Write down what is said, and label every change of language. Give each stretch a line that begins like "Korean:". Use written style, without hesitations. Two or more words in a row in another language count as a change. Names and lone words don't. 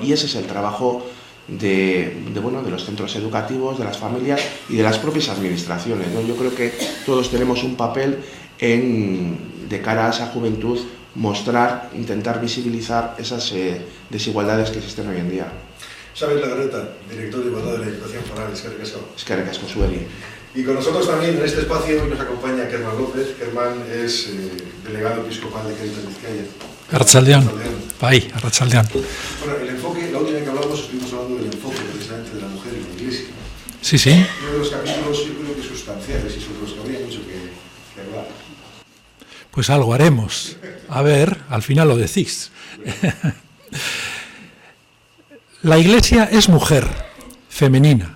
Spanish: Y ese es el trabajo de los centros educativos, de las familias y de las propias administraciones, ¿no? Yo creo que todos tenemos un papel de cara a esa juventud, mostrar, intentar visibilizar esas desigualdades que existen hoy en día. Xavi Lagarreta, director de Igualdad de la Diputación Foral,
Basque: eskerrik asko. Eskerrik asko zuei.
Spanish: Y con nosotros también en este espacio hoy nos acompaña Kerman López. Kerman es delegado episcopal de Cáritas Vizcaya.
Basque: Arratsaldean. Bai, arratsaldean.
Spanish: Bueno, el enfoque, la última vez que hablamos estuvimos hablando del enfoque precisamente de la mujer en la Iglesia. Sí, sí. Uno de los capítulos yo creo que sustanciales y sobre los que habría mucho que hablar. Pues algo haremos. A ver, al final lo decís. La Iglesia es mujer, femenina.